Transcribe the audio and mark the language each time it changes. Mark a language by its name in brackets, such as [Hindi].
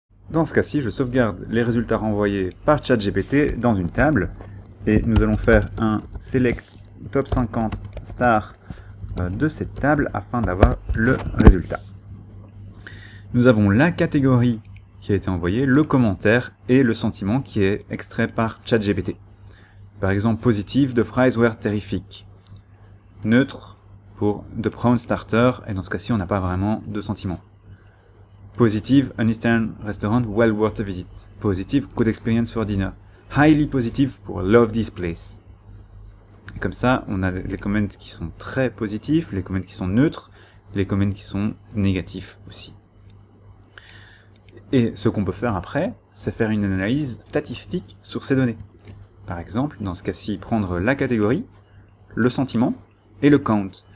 [French] Dans ce cas-ci, je sauvegarde les résultats renvoyés par ChatGPT dans une table, et nous allons faire un select top 50 star de cette table afin d'avoir le résultat. Nous avons la catégorie qui a été envoyée, le commentaire et le sentiment qui est extrait par ChatGPT. Par exemple, [English] positive, the fries were terrific. [French] Neutre pour [English] the prawn starter, [French] et dans ce cas-ci, on n'a pas vraiment de sentiment. [English] Positive, an Eastern restaurant well worth a visit. Positive, good experience for dinner. Highly positive [French] pour [English] love this place. [French] Et comme ça, on a les comments qui sont très positifs, les comments qui sont neutres, les comments qui sont négatifs aussi. Et ce qu'on peut faire après, c'est faire une analyse statistique sur ces données. Par exemple, dans ce cas-ci, prendre la catégorie, le sentiment et le count.